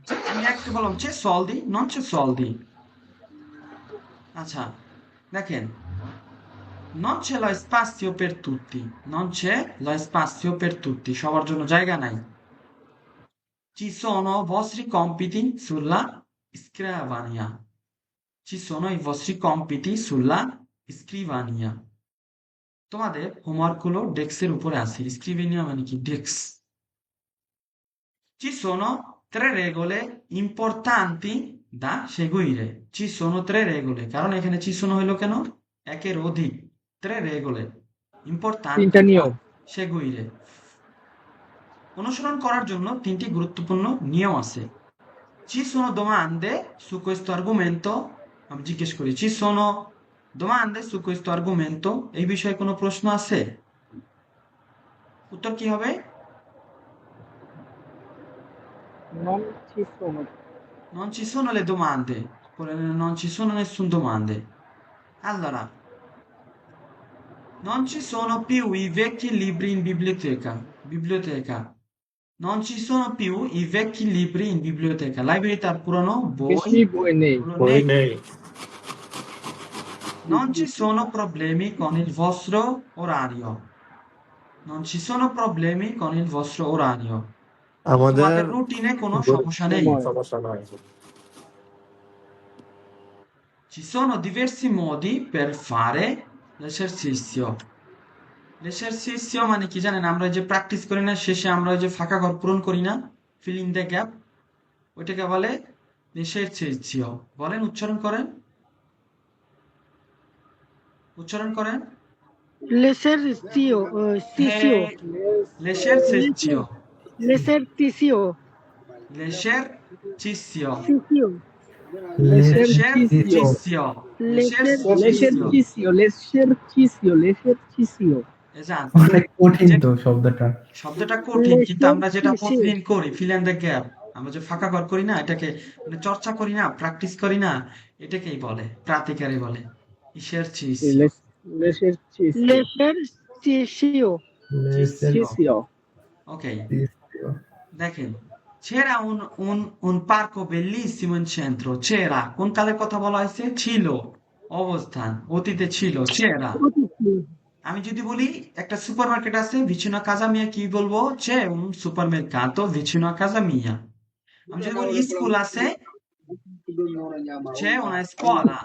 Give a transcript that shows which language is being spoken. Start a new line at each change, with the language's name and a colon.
Italian: আমি একটু বললাম c'è soldi non c'è soldi আচ্ছা দেখেন non c'è lo spazio per tutti non c'è lo spazio per tutti
Bangla: সবার জন্য জায়গা নাই
Italian: ci sono vostri compiti sulla scrivania ci sono i vostri compiti sulla scrivania
Bangla: তোমাদের হোমওয়ার্কগুলো ডেস্কের উপরে আছে
Italian: স্ক্রিভেনিয়া মানে কি ডেস্ক ci sono tre regole importanti da seguire ci sono tre regole
Bangla: কারণ এখানে
Italian: ci sono হলো কেন একের অধিক tre regole importanti
Bangla: তিনটা
Italian: da
Bangla: নিয়ম seguire অনুসরণ করার জন্য তিনটি গুরুত্বপূর্ণ নিয়ম আছে
Italian: ci sono domande su questo argomento
Bangla: আমি জিজ্ঞেস করি ci sono domande su questo argomento এই বিষয়ে কোনো প্রশ্ন আছে উত্তর কি হবে
Italian: non ci sono non ci sono le domande non ci sono nessuna domande allora non ci sono più i vecchi libri in biblioteca non ci sono più i vecchi libri in biblioteca
Bangla: লাইব্রেরিতে আর পুরনো বই বেশি বই নেই গুলো বই নেই নেই
Italian: Non ci sono problemi con il vostro orario. Non ci sono problemi con il vostro orario.
Bangla: আমাদের তোমাদের রুটিনে কোনো সমস্যা নেই। সময় সমস্যা নয়।
Italian: Ci sono diversi modi per fare l'esercizio.
Bangla: L'esercizio মানে কি জানেন? আমরা ওই যে প্র্যাকটিস করি না, শেষে আমরা ওই যে ফাঁকা ঘর পূরণ করি না,
English: fill in the gap,
Bangla: ওইটাকে বলে l'esercizio। বলেন, উচ্চারণ করেন, উচ্চারণ করেন।
Italian: L'esercizio, হ্যাঁ, l'esercizio, l'esercizio, l'esercizio, sisio, l'esercizio, l'esercizio, l'esercizio, l'esercizio। esatto।
Bangla: অনেক কঠিন যে তো শব্দটা। শব্দটা কঠিন, কিন্তু আমরা যেটা
Italian: l'esercizio,
Bangla: প্রতিদিন করি,
English: fill in the gap,
Bangla: আমরা যে ফাঁকা ঘর করি না, এটাকে মানে চর্চা করি না, প্র্যাকটিস করি না, এটাকেই বলে, প্রাতিকারে বলে esercizio,
Italian: L'esercizio, l'esercizio, l'esercizio, ok। দেখেন, c'era un parco bellissimo in centro, c'era
Bangla: কোন কালের কথা বলা হয়েছে? ছিল, অবস্থান, অতীতে ছিল, c'era। আমি যদি বলি একটা সুপারমার্কেট আছে
Italian: vicino a casa mia,
Bangla: কি বলবো?
Italian: c'è un supermercato vicino a casa mia।
Bangla: আমি যদি বলি স্কুল আছে,
Italian: c'è una scuola,